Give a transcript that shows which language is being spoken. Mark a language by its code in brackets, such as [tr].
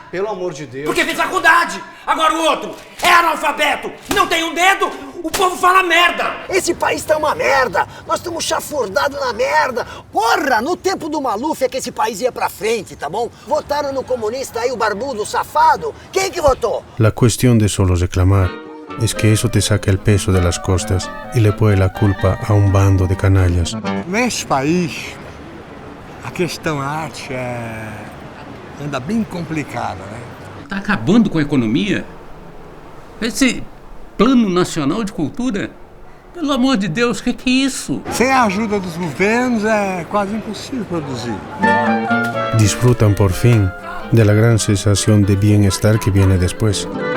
[pt] Pelo amor de Deus. Porque fez faculdade! Agora o outro é analfabeto, não tem um dedo, o povo fala merda! Esse país tá uma merda! Nós estamos chafurdados na merda! Porra, no tempo do Maluf é que esse país ia pra frente, tá bom? Votaram no comunista aí, o barbudo, o safado. Quem que votou? [es] La cuestión de solo reclamar es que eso te saca el peso de las costas y le pone la culpa a un bando de canallas. [pt] Nesse país, a questão arte anda bem complicada, né? Está acabando com a economia. Esse Plano Nacional de Cultura, pelo amor de Deus, o que é isso? Sem a ajuda dos governos é quase impossível produzir. [es] Disfrutan por fin de la gran sensación de bienestar que viene después.